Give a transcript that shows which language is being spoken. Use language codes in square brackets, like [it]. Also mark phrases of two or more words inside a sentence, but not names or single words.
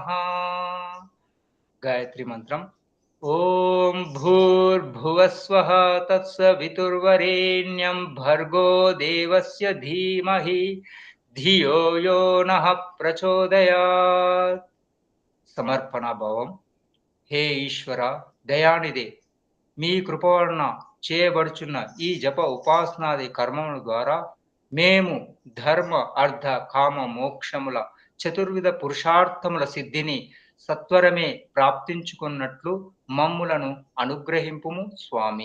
[sa] गायत्री मंत्रम। ॐ भूर्भुवस्वः तत्सवितुर्वरेण्यं भर्गो देवस्य धीमहि धियो यो नः प्रचोदयात्। समर्पणा भावम। [te] हे ఈశ్వర దయానిదే, మీ కృప వలన చేయబడుచున్న ఈ జప ఉపాసనాది కర్మముల ద్వారా మేము ధర్మ అర్థ కామ మోక్షముల చతుర్విధ పురుషార్థముల సిద్ధిని సత్వరమే ప్రాప్తించుకున్నట్లు మమ్ములను అనుగ్రహింపుము స్వామి.